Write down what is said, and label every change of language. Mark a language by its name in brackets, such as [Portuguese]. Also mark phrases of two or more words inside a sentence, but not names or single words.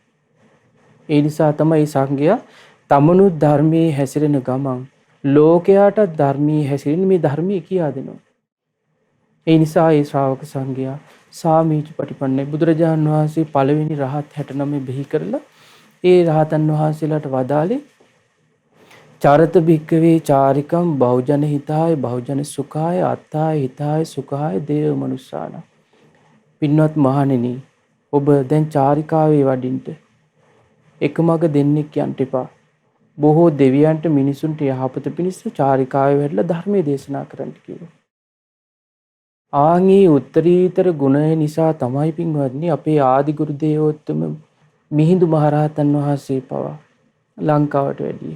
[Sinhala] ඒ නිසා තමයි සංඝයා තමනුත් ධර්මයේ හැසිරෙන ගමන් ලෝකයාට ධර්මයේ හැසිරෙන මේ ධර්මයේ කියා දෙනවා. ඒ නිසා ඒ ශ්‍රාවක සංඝයා සාමීචි පටිපන්නයි. බුදුරජාණන් වහන්සේ පළවෙනි රහත් 69 බිහි කරලා ඒ රහතන් වහන්සේලාට වදාළේ [Pali] චරත භික්කවේ චාරිකම් බහුජන හිතාය බහුජන සුඛාය අත්තාය හිතාය සුඛාය දේව මනුස්සාන. [Sinhala] පින්වත් මහණෙනි, ඔබ දැන් චාරිකාවේ වඩින්ට එකමග දෙන්නෙක් යන්න එපා. බොහෝ දෙවියන්ට මිනිසුන්ට යහපත පිණිස චාරිකාවේ වැඩලා ධර්මයේ දේශනා කරන්න කිව්වා. ආන්ගේ උත්තරීතර ගුණය නිසා තමයි පින්වත්නි අපේ ආදි ගුරු දේවෝත්තම මිහිඳු මහරහතන් වහන්සේ පවා ලංකාවට වැඩියේ.